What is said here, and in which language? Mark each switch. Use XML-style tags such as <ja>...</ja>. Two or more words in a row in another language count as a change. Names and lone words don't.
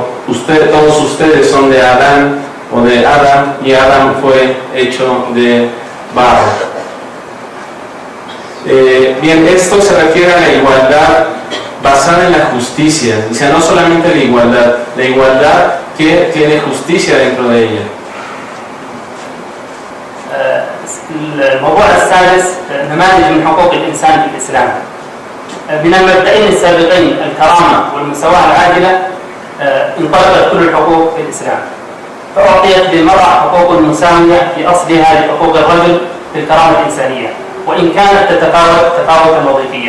<es>Todos ustedes son de Adán o de Adán, y Adán fue hecho de barro. Bien, esto se refiere a la igualdad basada en la justicia, o sea, no solamente la igualdad que tiene justicia dentro de ella.</es> <ar>الموضوع السادس نماذج من حقوق الإنسان في الإسلام. من المبدئين السابقين الكرامة والمساواة العادلة انطلقت كل الحقوق في الإسلام، فأعطيت للمرأة حقوق مساوية في أصلها لحقوق الرجل في الكرامة الإنسانية، وإن كانت تتفاوت تفاوتا وظيفيا.</ar>